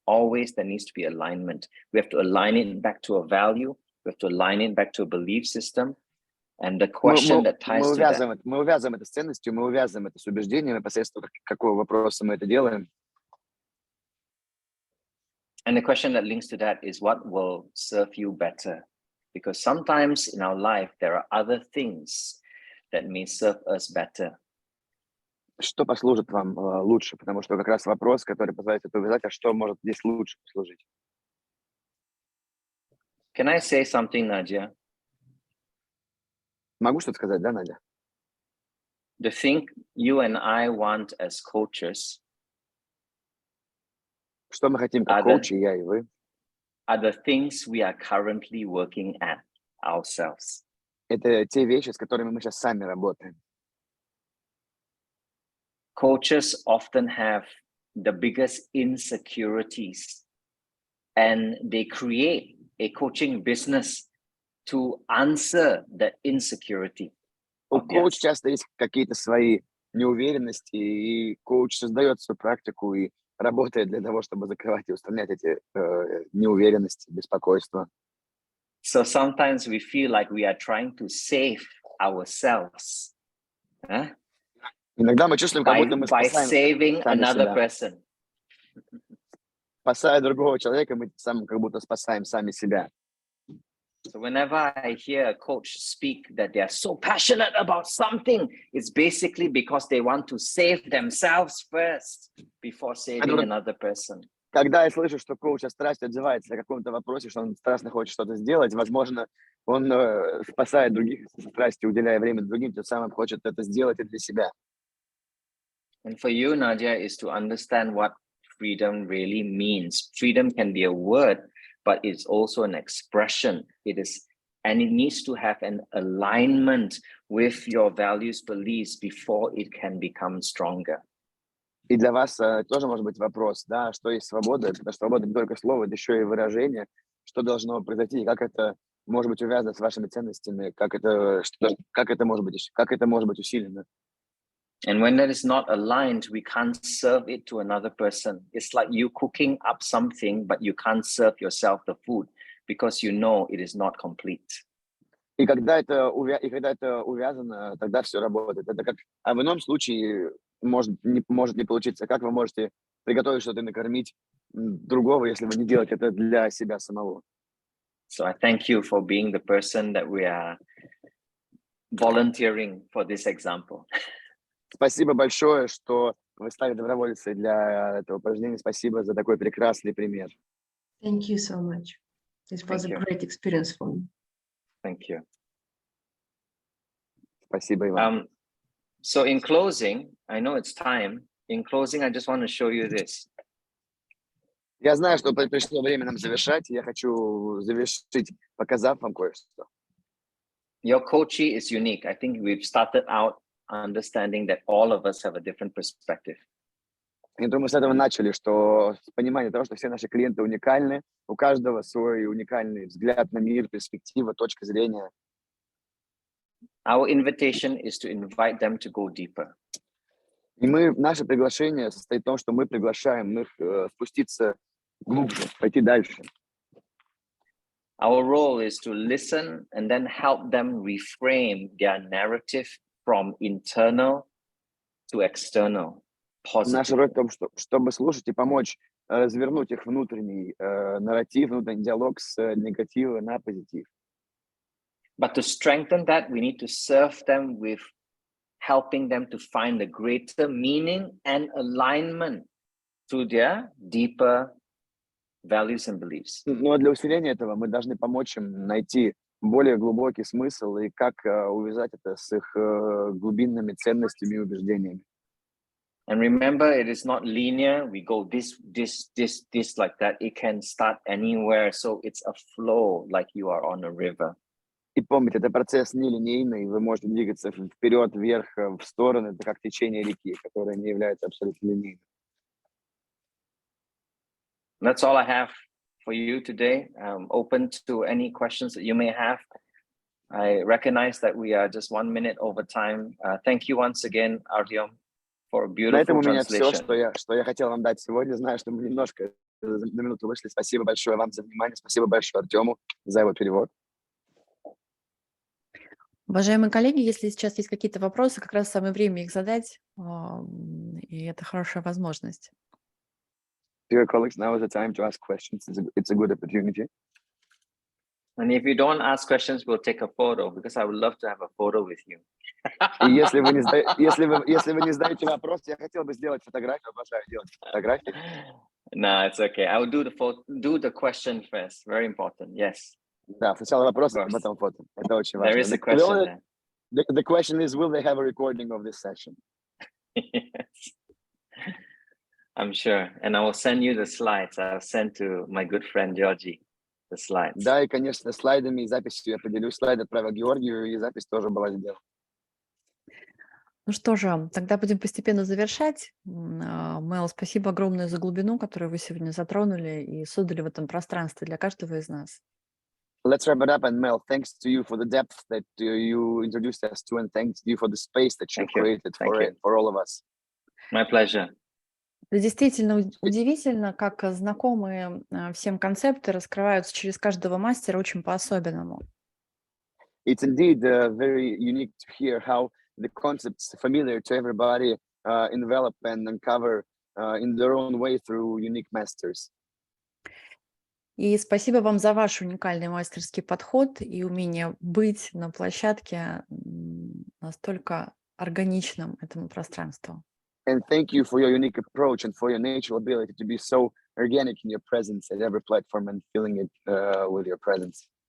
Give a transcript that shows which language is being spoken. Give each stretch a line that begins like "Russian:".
English: Always there needs to be alignment. We have to align it back to a value. We have to align it back to a belief system. And the question that ties to that.
Russian: Мы увязываем это с ценностью, мы увязываем это с убеждением, и посредством какого вопроса мы это делаем.
English: And the question that links to that is, what will serve you better? Because sometimes in our life, there are other things that may serve us better.
Russian: Что послужит вам лучше? Потому что как раз вопрос, который позволяет это увязать, а что может здесь лучше послужить?
English: Can I say something, Nadia?
Russian: Могу что-то сказать, да, Надя?
English: The thing you and I want as coaches
Russian: Что мы хотим как коучи, я и вы?
English: Are the things we are currently working at ourselves.
Russian: Это те вещи, с которыми мы сейчас сами работаем.
English: Coaches often have the biggest insecurities, and they create a coaching business to answer the insecurity.
Russian: У коуча часто есть какие-то свои неуверенности, и коуч создает свою практику и работает для того, чтобы закрывать и устранять эти неуверенности, беспокойства.
English: So sometimes we feel like we are trying to save ourselves.
Russian: Иногда мы чувствуем, как будто мы
English: saving another person.
Russian: Спасая другого человека, мы сам как будто спасаем сами себя.
English: So whenever I hear a coach speak that they are so passionate about something, it's basically because they want to save themselves first before saving another person.
Russian: Когда я слышу, что коуч со страстью отзывается о каком-то вопросе, что он страстно хочет что-то сделать, возможно, он спасает других со страстью, уделяя время другим, тем самым хочет это сделать и для себя.
English: And for you, Nadia, is to understand what freedom really means. Freedom can be a word, but it's also an expression. It is, and it needs to have an alignment with your values, beliefs before it can become stronger.
Russian: И для вас тоже может быть вопрос, да, что есть свобода, потому что свобода не только слово, это еще и выражение, что должно произойти, как это может быть увязано с вашими ценностями, как это может быть усилено.
English: And when that is not aligned, we can't serve it to another person. It's like you cooking up something, but you can't serve yourself the food because you know it is not complete.
Russian: И когда это увязано, тогда все работает. Это как, а в ином случае может не получиться. Как вы можете приготовить что-то и накормить другого, если вы не делаете это для себя самого?
English: So I thank you for being the person that we are volunteering for this example.
Russian: Спасибо большое, что вы стали добровольцей для этого упражнения. Спасибо за такой прекрасный пример.
English: Thank you so much. This was a great experience for me. Thank you.
Russian: Спасибо, Иван.
English: So in closing, I know it's time. In closing, I just want to show you this.
Russian: Я знаю, что пришло время нам завершать, и я хочу завершить, показав вам кое-что.
English: Your coachee is unique. I think we've started out understanding that all of us have a different perspective.
Russian: Я думаю, с этого начали, что с понимания того, что все наши клиенты уникальны, у каждого свой уникальный взгляд на мир, перспектива, точка зрения.
English: Our invitation is to invite them to go deeper.
Russian: И наше приглашение состоит в том, что мы приглашаем их спуститься глубже, пойти дальше.
English: Our role is to listen and then help them reframe their narrative from internal to external.
Russian: Наша роль в том, чтобы слушать и помочь развернуть их внутренний нарратив, внутренний диалог с негатива на позитив.
English: But to strengthen that, we need to serve them with helping them to find a greater meaning and alignment to their deeper values and beliefs.
Russian: Но для усиления этого мы должны помочь им найти более глубокий смысл и как увязать это с их глубинными ценностями и убеждениями.
English: And remember, it is not linear. We go this, like that. It can start anywhere. So it's a flow, like you are on a river.
Russian: И помните, это процесс нелинейный. Вы можете двигаться вперед, вверх, в стороны. Это как течение реки, которое не является абсолютно линейным.
English: That's all I have for you today. I'm open to any questions that you may have. I recognize that we are just 1 minute over time. Thank you once again, Artyom, for a beautiful
Russian: На этом у меня
English: translation.
Russian: все, что я хотел вам дать сегодня. Знаю, что мы немножко на минуту вышли. Спасибо большое вам за внимание. Спасибо большое Артему за его перевод. Уважаемые коллеги, если сейчас есть какие-то вопросы, как раз самое время их задать, и это хорошая возможность.
English: Dear colleagues, now is the time to ask questions. It's a good opportunity. And if you don't ask questions, we'll take a photo because I would love to have a photo with you.
Russian: И если вы не задаете вопрос, я хотел бы сделать фотографию, обожаю делать фотографии.
English: No, it's okay. I will do the question first. Very important. Yes.
Russian: Да, сначала вопрос, а потом фото. Это очень важно.
English: There is a question there. The question is, will they have a recording of this session? Yes. I'm sure. And I will send you the slides. I'll send to my good friend Gеоргий the slides.
Russian: Да, и, конечно, слайдами и записью я поделюсь. Слайд отправил Георгию, и запись тоже была сделана. Ну что же, тогда будем постепенно завершать. Мэл, спасибо огромное за глубину, которую вы сегодня затронули и создали в этом пространстве для каждого из нас.
English: Let's wrap it up. And Mel, thanks to you for the depth that you introduced us to, and thanks to you for the space that you created for all of us. My pleasure.
Russian: Это действительно удивительно, как знакомые всем концепты раскрываются через каждого мастера очень по-особенному.
English: It's indeed very unique to hear how the concepts familiar to everybody envelop and uncover in their own way through unique masters.
Russian: И спасибо вам за ваш уникальный мастерский подход и умение быть на площадке настолько органичным этому пространству.
English: And thank you for your unique approach and for your natural ability to be so organic in your presence at every platform and filling it with your presence.